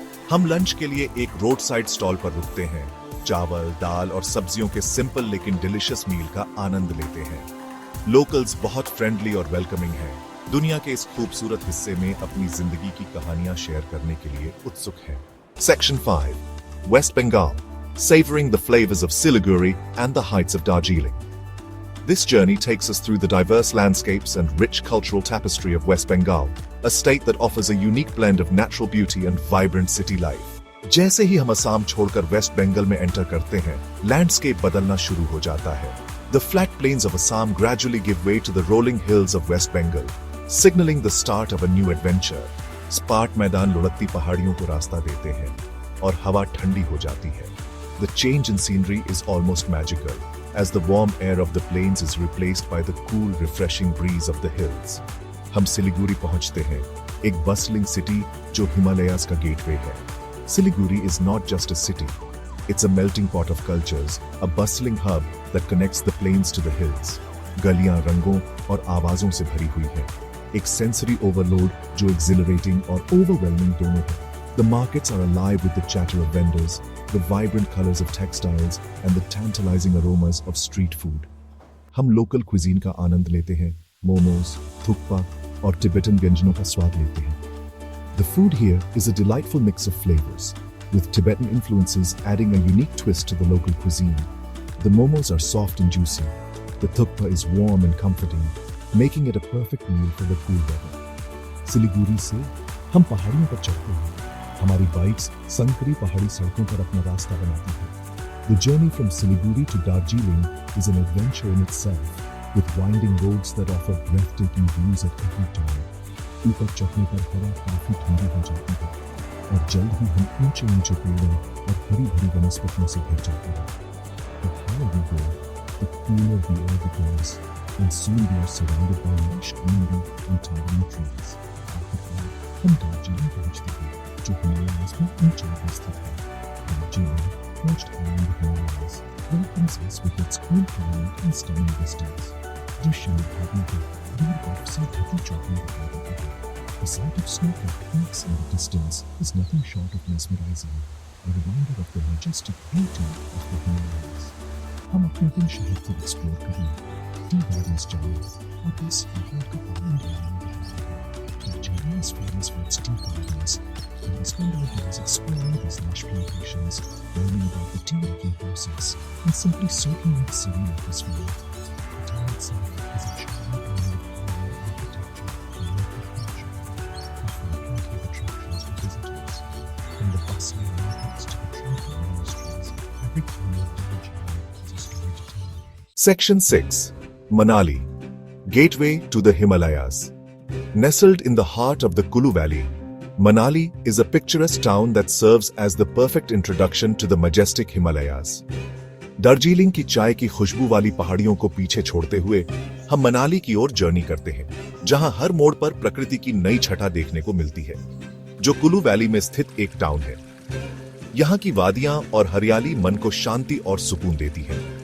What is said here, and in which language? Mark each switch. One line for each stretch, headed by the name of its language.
Hindi: हम लंच के लिए एक रोड साइड स्टॉल पर रुकते हैं। चावल, दाल और सब्जियों के सिंपल लेकिन डिलिशियस मील का आनंद लेते हैं। लोकल्स बहुत फ्रेंडली और वेलकमिंग हैं। दुनिया के इस खूबसूरत हिस्से में अपनी जिंदगी की कहानियां शेयर करने के लिए उत्सुक हैं। Section 5, waste Bengal.
English: savoring the flavors of Siliguri and the heights of Darjeeling. This journey takes us through the diverse landscapes and rich cultural tapestry of West Bengal, a state that offers a unique blend of natural beauty and vibrant city life.
Hindi: जैसे ही हम असम छोड़कर waste Bengal में enter करते हैं, landscape बदलना शुरू हो जाता है।
English: The flat plains of Assam gradually give way to the rolling hills of West Bengal, signaling the start of a new adventure.
Hindi: स्पार्ट मैदान लुढ़कती पहाड़ियों को रास्ता देते हैं और हवा ठंडी हो जाती है।
English: The change in scenery is almost magical, as the warm air of the plains is replaced by the cool, refreshing breeze of the hills.
Hindi: हम सिलीगुड़ी पहुंचते हैं, एक बस्टलिंग सिटी जो हिमालयाज का गेटवे है।
English: Siliguri is not just a city, it's a melting pot of cultures, a bustling hub that connects the plains to the hills.
Hindi: गलियां रंगों और आवाजों से भरी हुई है, एक
English: sensory overload
Hindi: जो exhilarating और overwhelming दोनों है।
English: The markets are alive with the chatter of vendors, the vibrant colors of textiles, and the tantalizing aromas of street food.
Hindi: हम local cuisine का आनंद लेते हैं, momos, thukpa और Tibetan व्यंजनों का स्वाद लेते हैं।
English: The food here is a delightful mix of flavors, with Tibetan influences adding a unique twist to the local cuisine. The momos are soft and juicy. The thukpa is warm and comforting, making it a perfect meal for the cool weather.
Hindi: Siliguri से हम पहाड़ियों पर चढ़ते हैं। हमारी bikes संकरी पहाड़ी सड़कों पर अपना रास्ता बनाती हैं।
English: The journey from Siliguri to Darjeeling is an adventure in itself, with winding roads that offer breathtaking views at every turn.
Hindi: ऊपर चढ़ने पर हवा काफी ठंडी हो जाती है और जल्द ही हम ऊंचे ऊंचे पेड़ों और हरी भरी वनस्पतियों से घिर जाते हैं।
English: The higher we go, the cooler the air becomes, and soon we are surrounded by lush greenery and towering trees.
Hindi: आखिरकार हम दार्जिलिंग पहुंचते हैं, जो हिमालयाज में ऊंचाई पर स्थित है।
English: Darjeeling, perched high in the Himalayas, welcomes us with its cool climate and stunning vistas.
Hindi: दृश्य निर्भाग्य है, दूर बर्फ से ढकी चौकियां दिखाई देती हैं।
English: The sight of snow-capped peaks in the distance is nothing short of mesmerizing, a reminder of the majestic beauty of the Himalayas.
Hindi: हम अपने दिन शहर को एक्सप्लोर करेंगे, टी गार्डन्स जाएंगे और बस यहाँ का आनंद लेंगे।
English: Darjeeling is famous for its tea gardens, and we spend our days exploring these lush plantations, learning about the tea making process, and simply soaking in the serene atmosphere. The town itself is a charming blend of Himalayan architecture and local culture, offering plenty of attractions for visitors. From the bustling markets to the tranquil monasteries, every corner of Darjeeling has a story to tell. Section 6. Manali, Gateway to the Himalayas. Nestled in the heart of the Kulu Valley, Manali is a picturesque town that serves as the perfect introduction to the majestic Himalayas.
Hindi: Darjeeling की चाय की खुशबू वाली पहाड़ियों को पीछे छोड़ते हुए हम मनाली की ओर जर्नी करते हैं, जहां हर मोड़ पर प्रकृति की नई छटा देखने को मिलती है, जो कुल्लू वैली में स्थित एक टाउन है। यहाँ की वादियां और हरियाली मन को शांति और सुकून देती है।